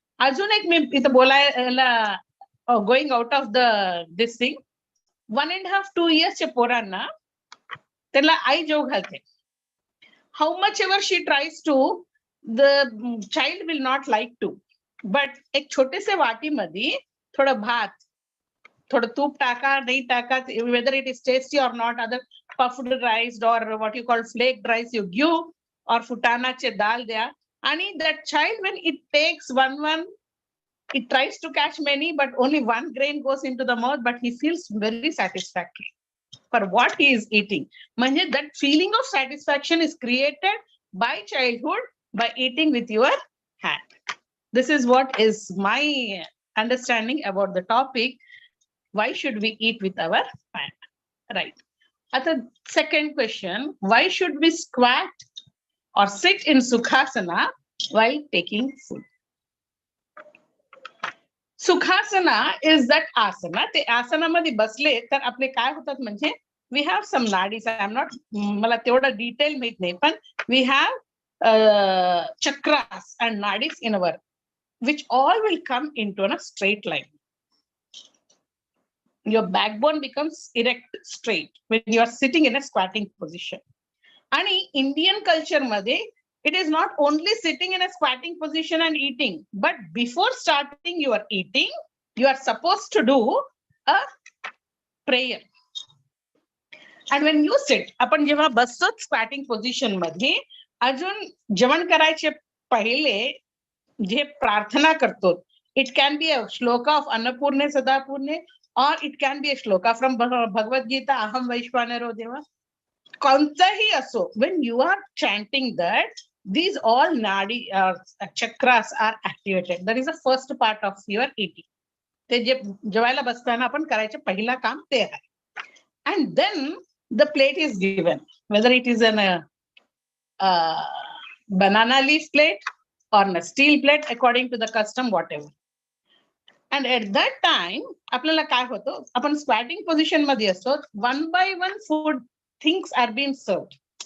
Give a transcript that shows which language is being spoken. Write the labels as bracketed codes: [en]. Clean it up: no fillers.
[mr] अजून एक मी इथं बोलायला [en] going out of this thing, [mr] 1.5-2 years च्या पोरांना त्याला आई जेव घालते. [en] How much ever she tries to, the child will not like to. But [mr] एक छोटेसे वाटीमध्ये थोडं भात, थोडं तूप टाका, नाही टाका, [en] whether it is tasty or not, other puffed rice or what you call flaked rice you give, or futanache dal there. And that child, when it takes one, it tries to catch many, but only one grain goes into the mouth, but he feels very satisfactory for what he is eating. Manje, that feeling of satisfaction is created by childhood by eating with your hand. This is what is my understanding about the topic. Why should we eat with our hand? Right. At the second question, why should we squat or sit in Sukhasana while taking food? Sukhasana is that asana. [mr] Te asana मध्ये बसले तर आपले काय होतात म्हणजे [en] we have some nadis. I am not [mr] मला तेवढा detail माहित नाही, पण [en] we have chakras and nadis in our, which all will come into a straight line. Your backbone becomes erect, straight when you are sitting in a squatting position. And in Indian culture मध्ये, it is not only sitting in a squatting position and eating, but before starting your eating, you are supposed to do a prayer. And when you sit, [mr] आपण जेव्हा बसतो [en] squatting position मध्ये, [mr] अजून जेवण करायचे पहिले जे प्रार्थना करतो, [en] it can be a shloka of Annapurne Sadapurne, or it can be a shloka from Bhagavad Gita, Aham Vaishwanaro Deva. [mr] कोणताही असो, [en] when you are chanting that, these all nadi chakras are activated. That is the first part of your eating. [mr] ते जे जेवायला बसताना आपण करायचे पहिला काम ते आहे. [en] And then the plate is given, whether it is an banana leaf plate or a steel plate, according to the custom, whatever. And at that time, [mr] आपल्याला काय होतं, आपण [en] squatting position मध्ये असतो, one by one food things are being served.